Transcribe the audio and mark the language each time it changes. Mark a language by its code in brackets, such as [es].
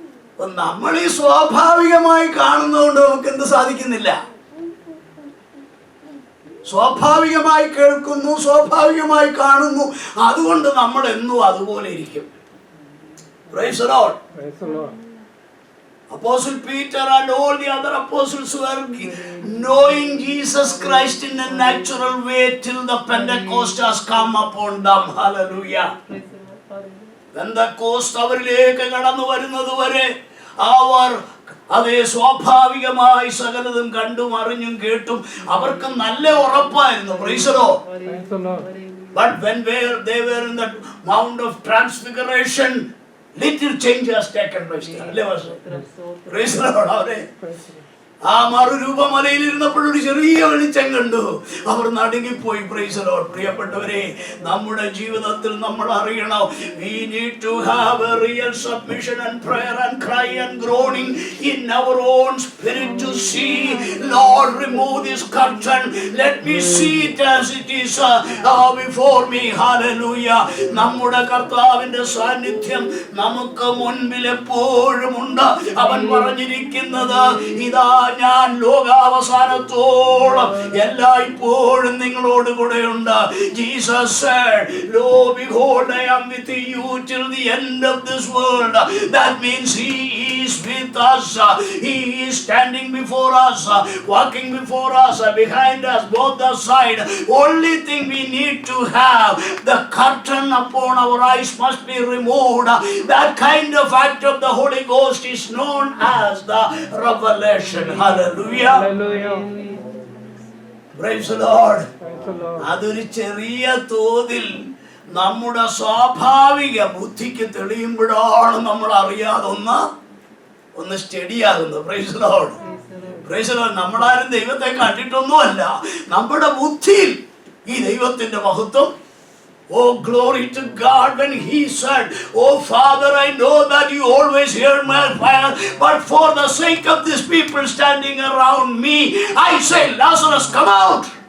[ml] അപ്പൊ നമ്മൾ ഈ സ്വാഭാവികമായി കാണുന്നതുകൊണ്ട് നമുക്ക് എന്ത് സാധിക്കുന്നില്ല? സ്വാഭാവികമായി കേൾക്കുന്നു, സ്വാഭാവികമായി കാണുന്നു. അതുകൊണ്ട് നമ്മൾ എന്നും അതുപോലെ ഇരിക്കും. [en] Praise the Lord. Praise the Lord. Apostle Peter and all the other apostles were knowing Jesus Christ in a natural way till the Pentecost has come upon them. Hallelujah. [ml] Pentecost അവരിലേക്ക് കടന്നു വരുന്നത് വരെ അവർ അതേ സ്വാഭാവികമായി സകലതും കണ്ടും അറിഞ്ഞും കേട്ടും അവർക്ക് നല്ല ഉറപ്പായിരുന്നു. [en] Praise the Lord. Praise the Lord. But when they were in the Mount of Transfiguration, little change has taken place. Praise the Lord. Praise the Lord. [ml] ആ മറുരൂപമലയിൽ ഇരുന്നപ്പോഴൊരു ചെറിയ വെളിച്ചം കണ്ടു. അവർ നടുങ്ങിപ്പോയി. [en] Praise the Lord. [ml] പ്രിയപ്പെട്ടവരെ, നമ്മുടെ ജീവിതത്തിൽ നമ്മൾ അറിയണം, [en] we need to have a real submission and prayer and cry and groaning in our own spirit to see, Lord, remove this curtain, let me see it as it is before me. Hallelujah. [ml] നമ്മുടെ കർത്താവിന്റെ സാന്നിധ്യം നമുക്ക് മുൻപിൽ എപ്പോഴും ഉണ്ട്. അവൻ പറഞ്ഞിരിക്കുന്നത്, ഇതാ ഞാൻ ലോകാവസാനത്തോളം എല്ലായ്പ്പോഴും നിങ്ങളോട് കൂടെയുണ്ട്. [en] Jesus said, lo, behold, I am with you till the end of this world. That means he is with us. He is standing before us, walking before us, behind us, both the side. Only thing we need to have, the curtain upon our eyes must be removed. That kind of act of the Holy Ghost is known as the revelation. Hallelujah. Hallelujah. Praise the Lord. Praise the Lord. [ml] അതൊരു ചെറിയ തോതിൽ നമ്മുടെ സ്വാഭാവിക ബുദ്ധിക്ക് തെളിയുമ്പോഴാണ് നമ്മൾ അറിയാതെ ഒന്ന് സ്റ്റഡിയാകുന്നത്. [en] Praise the Lord. Praise the Lord. [ml] നമ്മളാരും ദൈവത്തെ കണ്ടിട്ടൊന്നുമല്ല. നമ്മുടെ ബുദ്ധിയിൽ ഈ ദൈവത്തിന്റെ മഹത്വം. [en] Oh, glory to God. When he said, oh Father, I know that you always hear my prayer, but for the sake of these people standing around me, I say, Lazarus, come out.